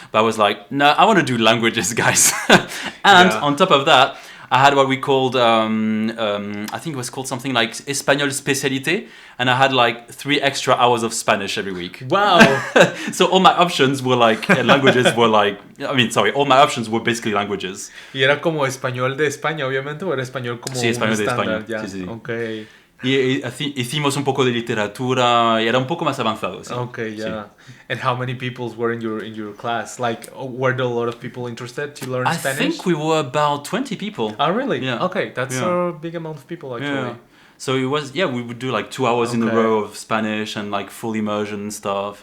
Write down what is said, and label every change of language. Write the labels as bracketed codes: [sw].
[en] But I was like, no, I want to do languages, guys. And on top of that, I had what we called, I think it was called something like Espagnol Spécialité, and I had like 3 extra hours of Spanish every week. Wow! So all my options were like, languages were like, all my options were basically languages. [es] ¿Y era como español de España, obviamente, o era español como Sí, español de estándar? España. Ya. Sí. [en] Okay. [es] Y hicimos un poco de literatura y era un poco más avanzado. Sí. [en] Okay, yeah. [es] Sí. [en] And how many people were in your class? Like, were there a lot of people interested to learn Spanish? I think we were about 20 people. Oh, really? Yeah. Okay, that's a big amount of people, actually. Yeah. So it was, we would do like 2 hours in a row of Spanish and like full immersion and stuff.